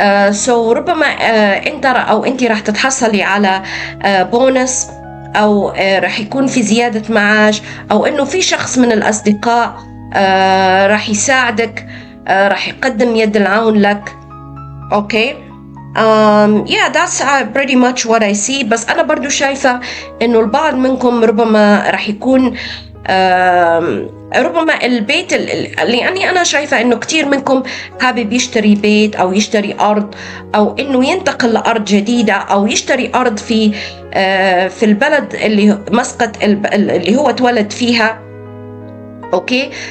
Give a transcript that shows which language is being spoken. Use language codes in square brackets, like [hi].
[ar] سو ربما أنت أو أنت راح تتحصلي على بونس، أو راح يكون في زيادة معاش، أو إنه في شخص من الأصدقاء راح يساعدك، راح يقدم يد العون لك. أوكي. [en] Yeah, that's pretty much what I see. [ar] بس أنا برضو شايفة إنه البعض منكم ربما راح يكون ربما البيت لأني أنا شايفة إنه كتير منكم حابب يشتري بيت أو يشتري أرض، أو إنه ينتقل لأرض جديدة، أو يشتري أرض في البلد اللي مسقط اللي هو اتولد فيها. أوكي.